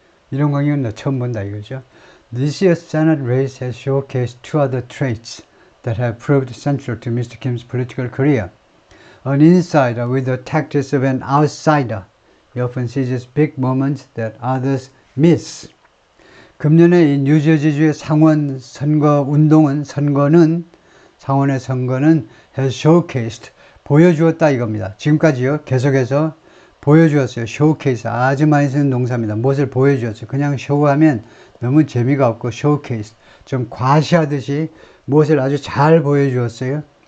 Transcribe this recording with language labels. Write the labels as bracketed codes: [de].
[ko] 이런 광경은 나 처음 본다 이거죠. [en] This year's Senate race has showcased two other traits that have proved central to Mr. Kim's political career. An insider with the tactics of an outsider. He often seizes big moments that others miss. [ko] 금년에 이 뉴저지주의 상원 선거 운동은, 상원의 선거는 [en] has showcased, [ko] 보여주었다 이겁니다. 지금까지요, 계속해서 보여주었어요. showcase, 아주 많이 쓰는 동사입니다. 무엇을 보여주었어요. 그냥 show하면 너무 재미가 없고, showcase, 좀 과시하듯이 무엇을 아주 잘 보여주었어요.